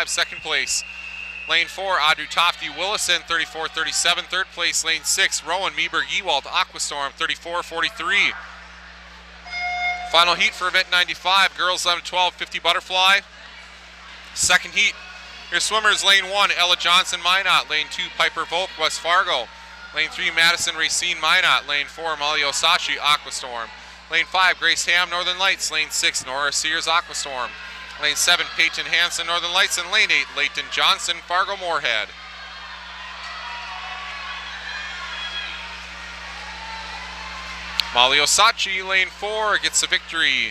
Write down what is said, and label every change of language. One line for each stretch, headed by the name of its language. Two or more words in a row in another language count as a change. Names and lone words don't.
English: Second place, Lane 4, Audrey Tofty Willison, 34.37. Third place, Lane 6, Rowan Meberg Ewald, Aquastorm, 34.43. Final heat for Event 95, girls 11 to 12, 50 butterfly. Second heat, your swimmers, Lane 1, Ella Johnson Minot. Lane 2, Piper Volk, West Fargo. Lane 3, Madison Racine Minot. Lane 4, Molly Osachi, Aquastorm. Lane 5, Grace Ham, Northern Lights. Lane 6, Nora Sears, Aquastorm. Lane 7, Peyton Hansen, Northern Lights. And Lane 8, Leighton Johnson, Fargo Moorhead. Molly Osachi, Lane 4, gets the victory.